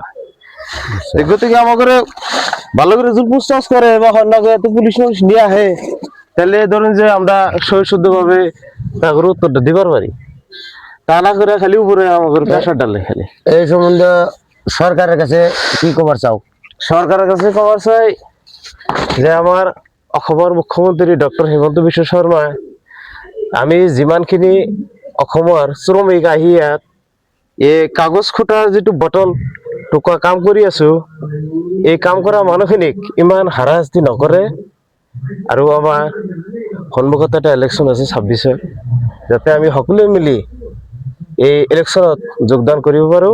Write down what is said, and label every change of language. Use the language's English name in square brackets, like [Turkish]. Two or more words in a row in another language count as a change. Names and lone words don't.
[Bangla] গতিকে আমাকে ভালো করে যদি পুছতাছ করে বা পুলিশ মানুষ নিয়ে আহে, তাহলে ধরেন যে আমরা সহিশুদ্ধ ভাবে তাদের উত্তরটা দিবার পারি। তা না করে খালি উপরে আমাদের প্রেশার ডালে খালি। এই সম্বন্ধে সরকারের কাছে কি খবর চাও? সরকারের কাছে খবর চাই যে আমার [Assamese] অসমৰ মুখ্যমন্ত্রী ডক্টর হিমন্ত বিশ্ব শর্মা, আমি যিমানখিনি অসমৰ শ্ৰমিক আহি ইয়াত এই কাগজ খোটাৰ যিটো বটল টুকুৰা কাম কৰি আছো, এই কাম কৰা মানুহখিনিক ইমান হাৰাশাস্তি নকৰে। আৰু আমাৰ সন্মুখত এটা ইলেকশ্যন আছে 26-ত, যাতে আমি সকলোৱে মিলি এই ইলেকশ্যনত যোগদান কৰিব পাৰো।